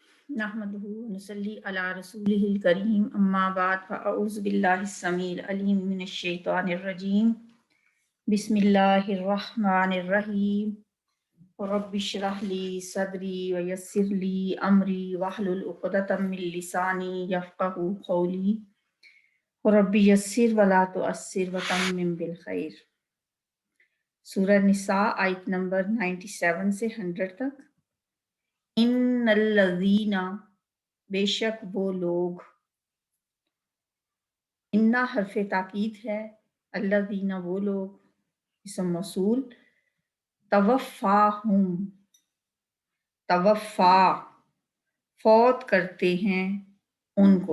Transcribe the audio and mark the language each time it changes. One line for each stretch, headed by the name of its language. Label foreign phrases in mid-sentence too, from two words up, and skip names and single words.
Arabic: نحمده ونصلي على رسوله الكريم أما بعد فأعوذ بالله السميع العليم من الشيطان الرجيم بسم الله الرحمن الرحيم رب اشرح لي صدري ويسر لي أمري واحلل عقدة من لساني يفقهوا قولي رب يسر ولا تعسر وتمم بالخير.
Hindi: सूरह निसा आयत नंबर 97 से 100 तक। इन्नल्लज़ीना बेशक वो लोग, इन्ना हर्फ़े ताकीद है, अल्लज़ीना वो लोग, इसम मौसूल, तवफ़्फ़ाहुम, तवफ़्फ़ा फौत करते हैं उनको।